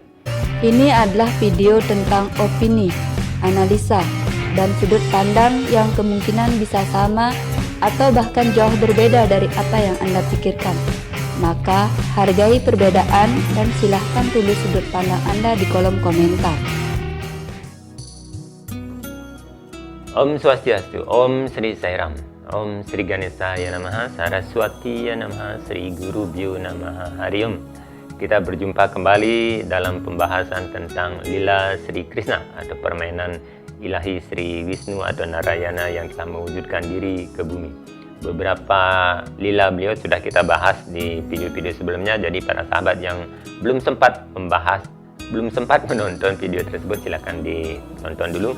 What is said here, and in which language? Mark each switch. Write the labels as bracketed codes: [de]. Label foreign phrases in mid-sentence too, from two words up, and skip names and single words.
[id] Ini adalah video tentang opini, analisa, dan sudut pandang yang kemungkinan bisa sama atau bahkan jauh berbeda dari apa yang Anda pikirkan. Maka, hargai perbedaan dan silahkan tulis sudut pandang Anda di kolom komentar. [sa] Om Swastiastu, Om Sri Sairam, Om Sri Ganesaya Namaha, Saraswati Namaha, Sri Guru Bhyo Namaha, Hari Om. [id] Kita berjumpa kembali dalam pembahasan tentang Lila Sri Krishna atau permainan ilahi Sri Wisnu atau Narayana yang telah mewujudkan diri ke bumi. Beberapa lila beliau sudah kita bahas di video-video sebelumnya, jadi para sahabat yang belum sempat menonton video tersebut silakan ditonton dulu.